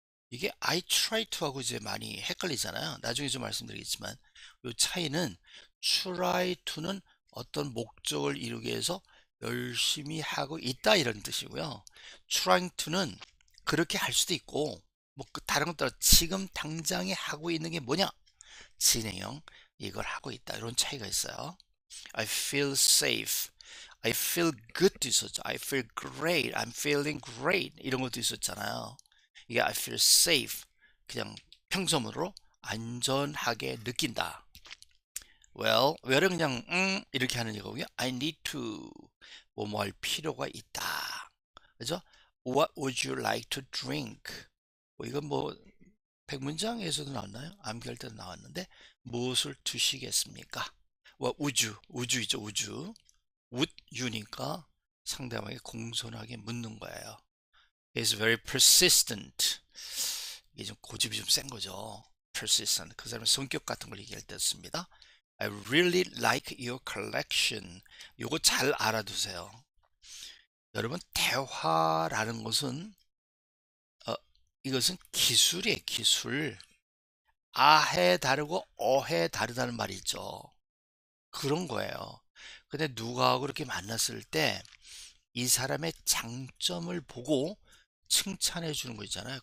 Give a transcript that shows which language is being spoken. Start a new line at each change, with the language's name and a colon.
Korean: 이게
English: I try to
Korean: 하고 이제 많이 헷갈리잖아요. 나중에 좀 말씀드리겠지만 이 차이는 try to는 어떤 목적을 이루기 위해서 열심히 하고 있다 이런 뜻이고요.
English: trying to
Korean: 는 그렇게 할 수도 있고 뭐 다른 것 따라 지금 당장에 하고 있는 게 뭐냐? 진행형 이걸 하고 있다 이런 차이가 있어요.
English: I feel safe. I feel good도
Korean: 있었죠.
English: I feel great. I'm feeling great.
Korean: 이런 것도 있었잖아요. 이게
English: I feel safe.
Korean: 그냥 평소문으로 안전하게 느낀다. well은 그냥 이렇게 하는 이거고요.
English: I need to
Korean: 뭐 할 필요가 있다. 그죠?
English: What would you like to drink?
Korean: 이건 뭐 백문장에서도 나왔나요? 암기할 때도 나왔는데 무엇을 드시겠습니까?
English: What would you?
Korean: 우주이죠, 우주.
English: would you
Korean: 니까 상대방에게 공손하게 묻는 거예요.
English: He's very persistent.
Korean: 이게 좀 고집이 좀 센 거죠.
English: persistent.
Korean: 그 사람의 성격 같은 걸 얘기할 때 씁니다.
English: I really like your collection.
Korean: 요거 잘 알아두세요. 여러분, 대화라는 것은 이것은 기술이에요, 기술. 아해 다르고 어해 다르다는 말이 있죠. 그런 거예요. 근데 누구하고 그렇게 만났을 때 이 사람의 장점을 보고 칭찬해 주는 거 있잖아요.